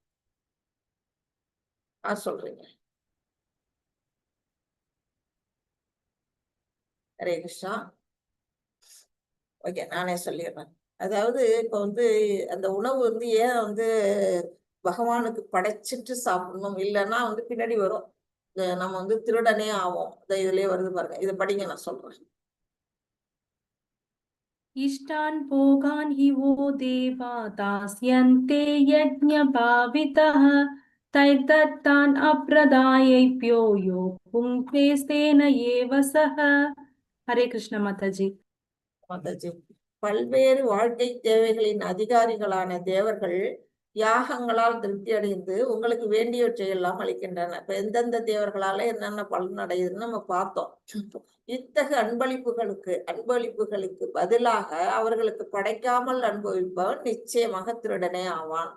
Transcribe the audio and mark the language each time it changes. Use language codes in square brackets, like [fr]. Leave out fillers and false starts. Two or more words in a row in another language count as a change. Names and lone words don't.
[ta] சொல்றீங்க. [sa] हरे कृष्णा. [ta] ஓகே, நானே சொல்லிடுறேன். அதாவது இப்ப வந்து அந்த உணவு வந்து ஏன் வந்து பகவானுக்கு படைச்சிட்டு சாப்பிடணும், இல்லைன்னா வந்து பின்னாடி வரும், நம்ம வந்து திருடனே ஆவோம். இதுலயே வருது பாருங்க, இதை படிங்க, நான் சொல்றேன். [sa] इष्टान् भोगान् हि वो देवा दास्यन्ते यज्ञभावितः तैर्दत्तान् अप्रदायेभ्यो यो पुङ्क्ते तेन एव सः. हरे कृष्ण माताजी. [ta] மாதாஜி, பல்வேறு வாழ்க்கை தேவைகளின் அதிகாரிகளான தேவர்கள் யாகங்களால் திருப்தி அடைந்து உங்களுக்கு வேண்டியவற்றை எல்லாம் அளிக்கின்றன. இப்ப எந்தெந்த தேவர்களால என்னென்ன பலன் அடையுதுன்னு நம்ம பார்த்தோம். இத்தகைய அன்பளிப்புகளுக்கு பதிலாக அவர்களுக்கு படைக்காமல் அனுபவிப்பவன் நிச்சயமாக திருடனே ஆவான்.